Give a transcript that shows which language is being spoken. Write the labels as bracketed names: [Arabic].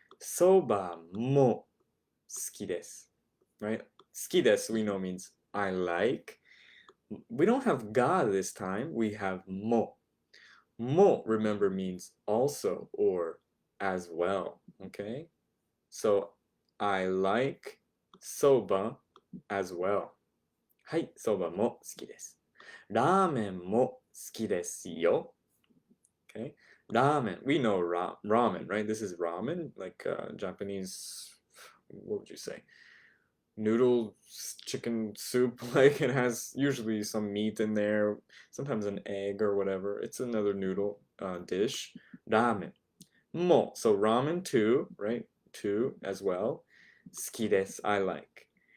[Japanese] Soba mo suki desu, [English] right? [Japanese] Suki desu, [English] we know means I like. We don't have ga this time, we have mo. Mo, remember, means also or as well, okay? So, I like soba as well. [Japanese] はい、soba も好きです。ラーメンも好きですよ。 [English] Okay? Ramen. We know ramen, right? This is ramen, like Japanese, what would you say? Noodle chicken soup. Like it has usually some meat in there, sometimes an egg or whatever. It's another noodle dish. Ramen. Mo. So ramen too, right? Two as well. [Japanese] 好きです. [English] I like.